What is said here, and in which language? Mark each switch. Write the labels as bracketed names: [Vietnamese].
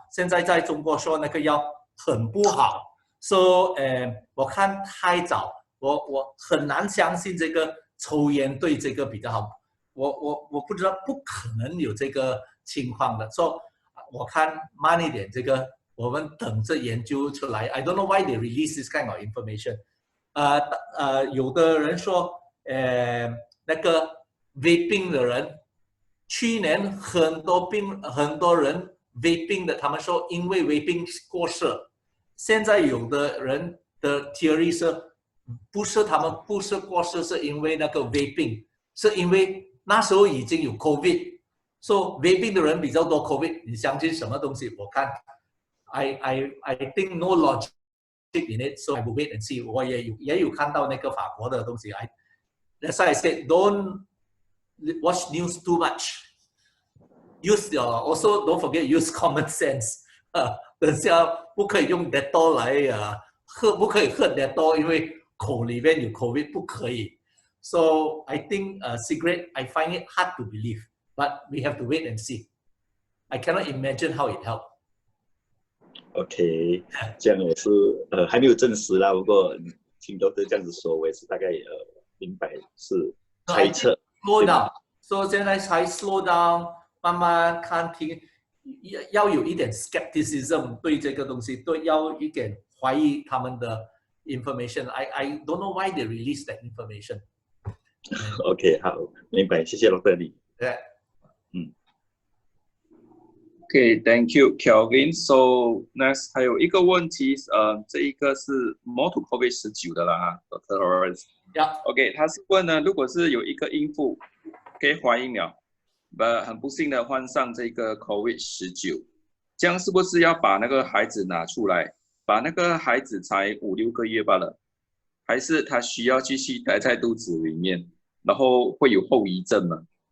[Chinese] 现在在中国说那个药很不好 ，so 我看太早，我很难相信这个抽烟对这个比较好。我不知道，不可能有这个情况的。 So 我看慢一点，这个我们等着研究出来。 [English] I don't know why they release this kind of information. [Chinese] 有的人说，那个 vaping 的人，去年很多人 vaping 的，他们说因为 vaping 过世。现在有的人的 [English] theory [Chinese] 是，他们不是过世，是因为那个 vaping， 是因为那时候已经有 COVID。 So vaping 的人比较多 COVID， 你相信什么东西？我看 [English] I think no logic in it, so I will wait and see. [Chinese] 我也有看到那个法国的东西。 [English] That's why I said don't watch news too much. Also don't forget use common sense. [Chinese] 等下不可以用 Dettol 来不可以喝 Dettol， 因为口里面有 COVID 不可以。 [English] So I think cigarette I find it hard to believe. But we have to wait and see. I cannot imagine how it helped. [Chinese] OK， 这样也是还没有证实啦。不过听都是这样子说，我也是大概明白是猜测。 [English] Slow down， [Chinese] 所以现在才 [English] slow down， [Chinese] 慢慢看听，要有一点 [English] skepticism [Chinese] 对这个东西，对，要一点怀疑他们的 [English] information. I don't know why they release that information. [Chinese] OK， 好，明白，谢谢罗德里。 [English] Yeah. Okay, thank you, Kelvin. So next [Chinese] 还有一个问题，这一个是 [English] more to [Chinese] COVID-19 的啦，Dr. Lawrence。 [English] Yeah. [Chinese] OK， 他是问呢，如果是有一个孕妇可以怀孕了，很不幸的患上这个 COVID-19， 这样是不是要把那个孩子拿出来把那个孩子才5、6个月罢了，还是他需要继续待在肚子里面，然后会有后遗症吗？